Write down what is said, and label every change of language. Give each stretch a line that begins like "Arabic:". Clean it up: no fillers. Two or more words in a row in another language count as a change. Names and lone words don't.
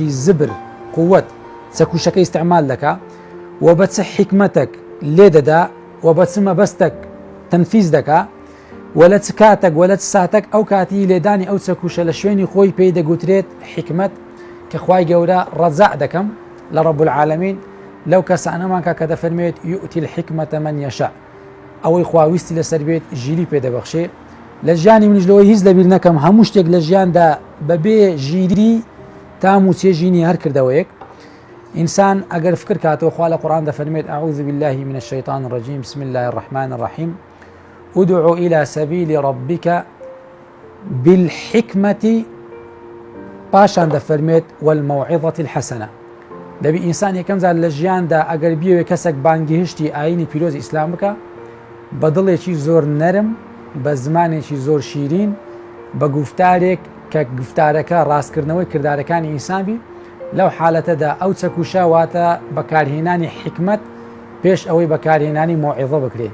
Central Kurdish: زبر قووەت چەکوشەکە ئیستعمال دەکا و بە چ حکمەتێک لێ دەدا و بە چ مەبەستێک تەنفیز دەکا و لە چ کاتێک و لە چ ساتێک ئەو کاتی لێدانی ئەو چەکوشە لە شوێنی خۆی پێی دەگوترێت حکمت کە خوای گەورە ڕەجاع دەکەم لە
Arabic: رب العالمین
Central Kurdish: لەو کەسانەمانکە کە دەفەرمێت
Arabic: یؤتی الحکمەتە من یەشاء
Central Kurdish: ئەوەی خواویستی لەسەر بێت ژیری پێدەبەخشێ. لە ژیانی منیش لەوەی هیچ لەبیر نەکەم هەموو شتێک لە ژیاندا بەبێ ژیری تام و چێژینی هەر کردەوەیەک. ئینسان ئەگەر فکر کاتەوە خوا لە قورئان دەفەرمێت
Arabic: ئەعوذ بالله من الشیطان الرجیم بسم الله الرحمن الرحیم ادع إلى سبيل ربك بالحكمة
Central Kurdish: پاشان دەفەرمێت
Arabic: والموعظة الحسنة.
Central Kurdish: دەبی ئینسان یەکەم جار لە ژیاندا ئەگەر بیەوێ کەسێک بانگهشتی ئاینی پیرۆزی ئیسلام بکە بە دڵێکی زۆر نەرم بە زمانێکی زۆر شیرین بە گفتارێک کە گفتارەکە ڕاستکردنەوەی کردارەکانی ئینسانبی لەو حالەتەدا ئەو چەکوشە واتە بەکارهێنانی حکمت پێش ئەوەی بەکارهێنانی موعظە بکرێت.